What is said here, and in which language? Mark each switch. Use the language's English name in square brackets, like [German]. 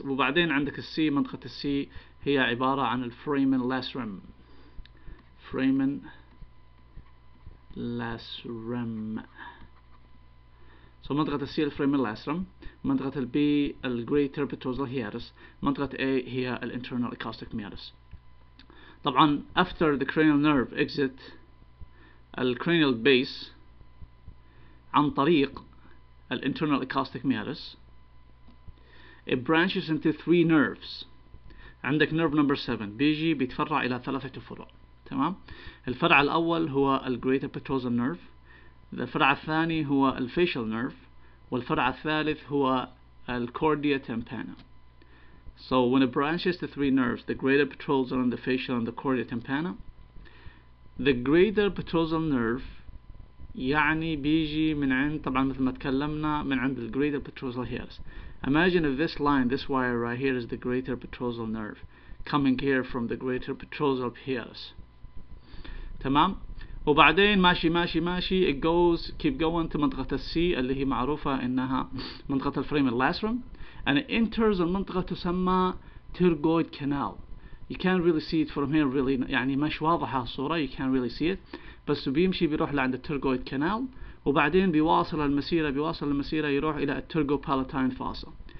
[Arabic] وبعدين عندك السي، منطقة السي هي عبارة عن الفريمن لاسرم. فريمن لاسرم. So منطقة السي الفريمن لاسرم، منطقة البي الجريتر petrosal hiatus، منطقة A هي الانترنال acoustic meatus. [English] طبعا after the cranial nerve exit الcranial base [Arabic] عن طريق [English] الinternal acoustic meatus, it branches into 3 nerves. [Arabic] عندك nerve number 7 بيجي بيتفرع إلى 3 فروع. تمام. الفرع الأول هو الجريتر petrosal nerve، الفرع الثاني هو الفيشل nerve، والفرع الثالث هو الcordia tympana. [English] So when it branches to 3 nerves, the greater petrosal and the facial and the cordia tympana, the greater petrosal nerve [Arabic] يعني بيجي من عند، [English] طبعا مثل ما تكلمنا، من عند the greater petrosal hiatus. Imagine if this line, this wire right here, is the greater petrosal nerve coming here from the greater petrosal hiatus. [Arabic] تمام. وبعدين ماشي ماشي ماشي [English] it goes keep going to [Arabic] منطقة السي اللي هي معروفة إنها منطقة الفريم اللاسرم، [English] and it enters [Arabic] المنطقة تسمى pterygoid canal. [English] You can't really see it from here really، [Arabic] يعني مش واضحة الصورة، [English] you can't really see it، [Arabic] بس بيمشي بيروح لعند الترجويد كانال، وبعدين بيواصل المسيرة يروح إلى الترجو بالاتاين فاسا.